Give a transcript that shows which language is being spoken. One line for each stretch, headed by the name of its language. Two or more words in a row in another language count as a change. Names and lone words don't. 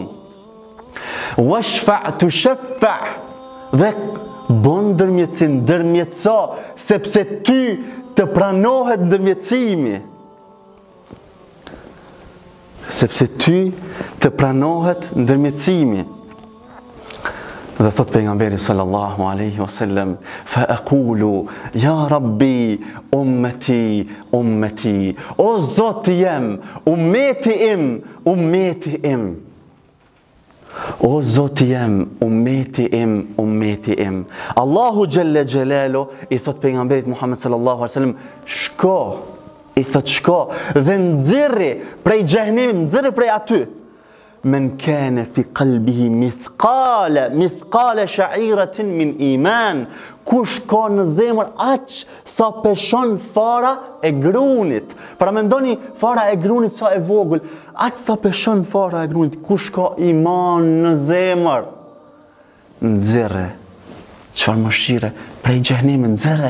Arabic: واشفع تشفع',
Albanian: dhe bon ndërmjetëso, sepse ty të pranohet ndërmjetësimi. Sepse ty të pranohet ndërmjetësimi. Dhe thot pejgamberi
Arabic: صلى الله عليه وسلم فأقول يا رب أمتي أمتي,
Albanian: o Zoti jem, ummeti im. O Zoti jem, ummeti im. Allahu
Arabic: جل جلاله
Albanian: i thot pejgamberit Muhammed
Arabic: صلى الله عليه وسلم,
Albanian: shko dhe nxirri prej xhehenemit, nxirri prej aty.
Arabic: من كان في قلبه مثقال شعيرة من إيمان,
Albanian: kush ka në zemër aq sa peshon fara e grunit. Para mendoni fara e grunit sa e vogël, aq sa peshon fara e grunit, kush ka iman në zemër, nxirre. Çfarë mëshire prej xhehenemit, nxirre.